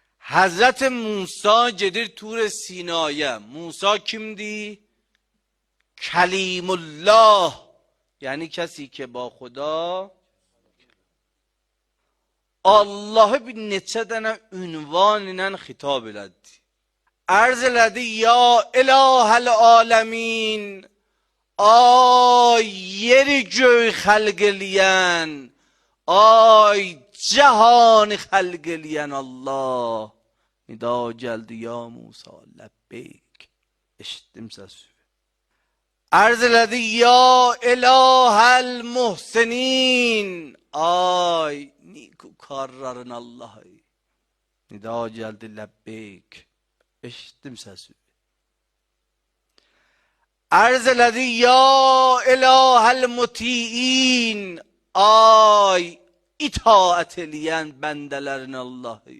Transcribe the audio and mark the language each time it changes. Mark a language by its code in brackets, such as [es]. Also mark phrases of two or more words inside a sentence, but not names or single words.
[az] Hazret Musa gedir Tur Sina'ya. Musa kimdi? Kelim الله، [fa] یعنی کسی که با خدا [az] Allah'ı bir neçə dənə ünvan ilə xitab elədi. Ərz elədi: [ar] يا إله العالمين, [az] ay yeri göy xəlq eləyən, ay cəhanı xəlq eləyən Allah. Nida gəldi: [ar] يا موسى لبيك. [az] Eşitdim səsi. Ərz elədi: [ar] يا إله المحسنين, [az] ay نیکوکارların Allah'ı. Nida geldi: lebbeyk. Eşittim sesi. Arz elədi: [ar] يا إله المطيعين, [az] ay itaat eləyən bəndələrin Allah'ı.